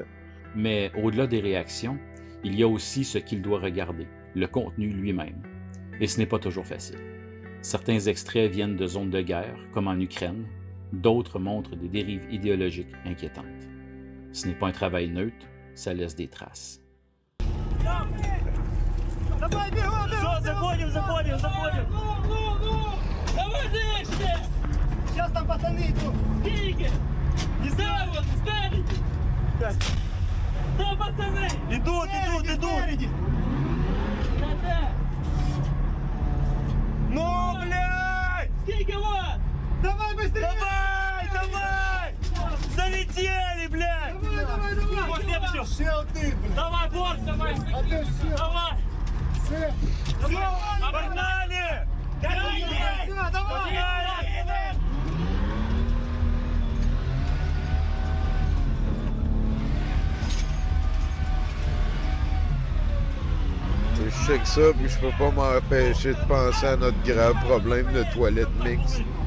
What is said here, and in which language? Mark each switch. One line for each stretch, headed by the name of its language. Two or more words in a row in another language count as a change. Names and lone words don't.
French: Mais au-delà des réactions, il y a aussi ce qu'il doit regarder, le contenu lui-même. Et ce n'est pas toujours facile. Certains extraits viennent de zones de guerre, comme en Ukraine. D'autres montrent des dérives idéologiques inquiétantes. Ce n'est pas un travail neutre, ça laisse des traces.
Russian: Сейчас там пацаны идут. Скільки?
Ukrainian: Не знаю, спереді. Там пацани.
Russian: Идут. Ну, блядь!
Ukrainian: Скільки вас?
Russian: Давай быстрее! Давай! Залетели, блядь! Давай! Вот следующий.
Ukrainian: Ще один,
Russian: блядь. Давай, борт, давай! Давай! Все! Погнали! Давай!
French: Je sais que ça, puis je peux pas m'empêcher de penser à notre grave problème de toilettes mixtes.